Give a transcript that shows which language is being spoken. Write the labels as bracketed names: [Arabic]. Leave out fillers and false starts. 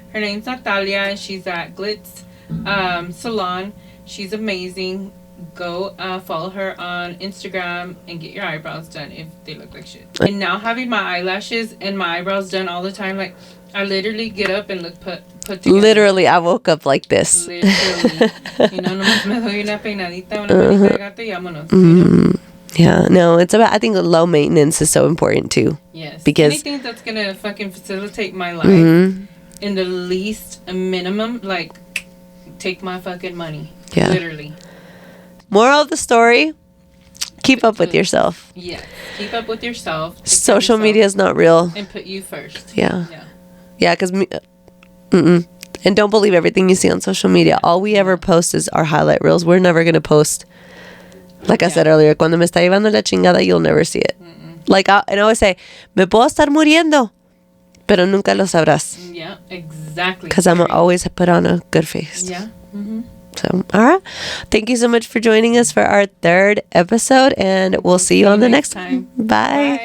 [English] Her name's Natalia, and she's at Glitz Salon. She's amazing. Go follow her on Instagram and get your eyebrows done if they look like shit. And now having my eyelashes and my eyebrows done all the time, like I literally get up and look put together. Literally, I woke up like this. Literally. You know, [Spanish] nomás me doy una peinadita, una manita de gato y vámonos. [English] You know? Yeah, no, it's about, I think low maintenance is so important too. Yes. Because anything that's gonna fucking facilitate my life in the least minimum, like take my fucking money. Yeah. Literally. Moral of the story, keep up with yourself. Yeah. Keep up with yourself. Social media is not real. And put you first. Yeah. Yeah, because and don't believe everything you see on social media. All we ever post is our highlight reels. We're never going to post, like I said earlier, [Spanish] cuando me está llevando la chingada, [English] you'll never see it. Like, and I always say, [Spanish] me puedo estar muriendo, pero nunca lo sabrás. [English] Yeah, exactly. Because I'm always put on a good face. Yeah. So, all right. Thank you so much for joining us for our third episode, and we'll see you on the next time. Bye.